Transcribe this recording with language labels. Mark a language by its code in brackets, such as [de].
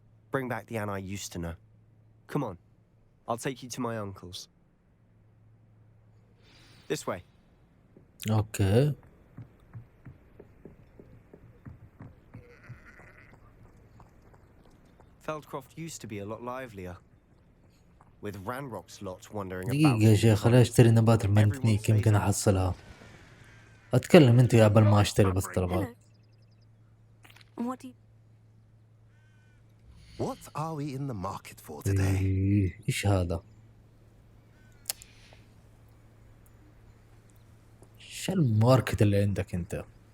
[en] Bring back the Anne I used to know. Come on. I'll take you to my uncle's. This way. [ar] اوكي. [en] Feldcroft used to be a lot livelier. With Ranrock's lot wandering about. [ar] دقيقة يا شيخ خليني اشتري نبات المنتنيك يمكن احصلها. اتكلم انت قبل ما اشتري بس طلبات. [en] And what do you... What are we in the market for today? [ar] ايش هذا؟ ايش الماركت اللي عندك انت؟